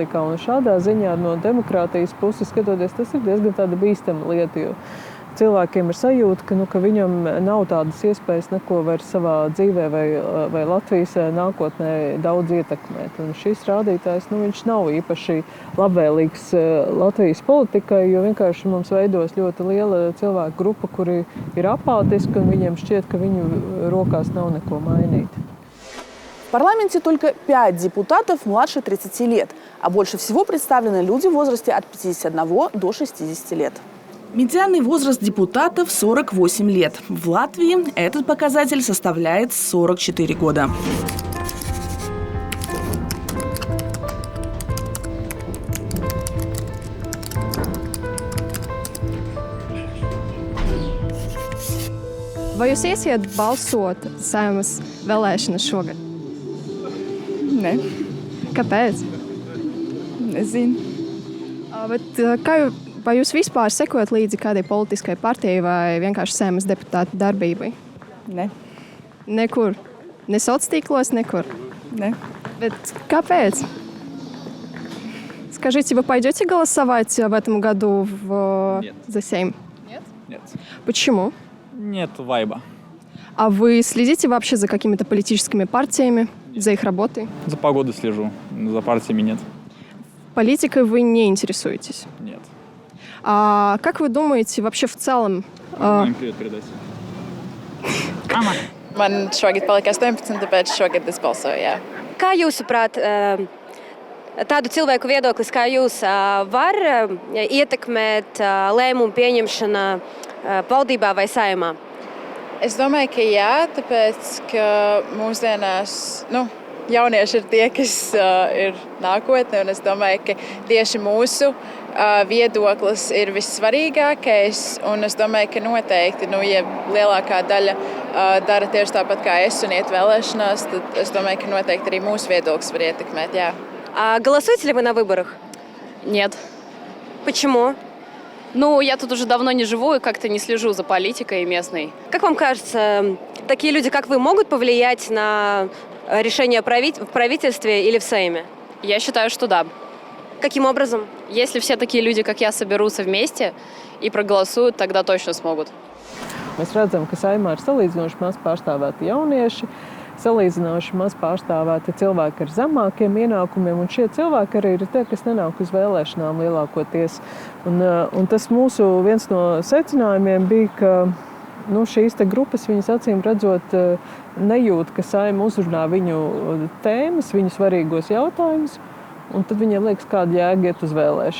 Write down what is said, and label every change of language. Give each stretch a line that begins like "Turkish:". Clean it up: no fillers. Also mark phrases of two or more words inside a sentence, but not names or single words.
Latvian: Un šādā ziņā no demokrātijas puses skatoties, tas ir diezgan tāda bīstama lieta, jo cilvēkiem ir sajūta, ka viņam nav tādas iespējas neko vairs savā dzīvē vai Latvijas nākotnē daudz ietekmēt. Un šis rādītājs, viņš nav īpaši labvēlīgs Latvijas politikai, jo vienkārši mums veidos ļoti liela cilvēku grupa, kuri ir apātiski, un viņiem šķiet, ka viņu rokās nav neko mainīt.
Russian: В парламенте только 5 депутатов младше 30 лет, а больше всего представлены люди в возрасте от 51 до 60 лет. Медианный возраст депутатов – 48 лет. В Латвии этот показатель составляет 44 года.
Latvian: Vai jūs iesiet balsot Saeimas vēlēšanas šogad? Nē, Kāpēc? nezinu. Vai jūs vispār sekojat līdzi kādai politiskai partijai vai vienkārši Saeimas deputātu darbībai? Nē, Nekur. Ne соцtīklos, nekur. nē. Bet kāpēc?
Russian: Скажите, вы пойдете голосовать в этом году за Сейм? Нет. Почему? Нет вайба. А вы следите вообще за какими-то политическими партиями, за их работой? За погодой слежу, за партиями нет. Политикой вы не интересуетесь? Нет. А как вы думаете вообще в целом? Mājām привет передать.
Latvian: Man šogad palika 18, tāpēc šogad es balsoju, jā. Kā jūsuprāt, tādu cilvēku viedoklis kā jūs var ietekmēt lēmumu pieņemšana valdībā vai Saeimā? Es domāju, ka jā, tāpēc, ka mūsdienās, jaunieši ir tie, kas ir nākotne, un es domāju, ka tieši mūsu viedoklis ir vissvarīgākais, un es domāju, ka noteikti, ja lielākā daļa dara tieši tāpat kā es un iet vēlēšanās, tad es domāju, ka noteikti arī mūsu viedoklis var ietekmēt, jā.
Russian: Голосуете ли вы на выборах? Нет. Почему? Я тут уже давно не живу и как-то не слежу за политикой местной. Как вам кажется, такие люди, как вы, могут повлиять на решение в правительстве или в Сейме? Я считаю, что да. Каким образом? Если все такие люди, как я, соберутся вместе и проголосуют, тогда точно смогут.
Latvian: Mēs redzam, ka Saeimā ir salīdzinoši maz pārstāvēti jaunieši, salīdzinoši maz pārstāvēti cilvēki ar zemākiem ienākumiem, un šie cilvēki arī ir tie, kas nenāk uz vēlēšanām lielākoties. Un tas mūsu viens no secinājumiem bija, ka šīs grupas, viņas acīm redzot, nejūt, ka Saeima uzrunā viņu tēmas, viņu svarīgos jautājumus, un tad viņiem liekas, kāda jēga iet uz vēlēšanām.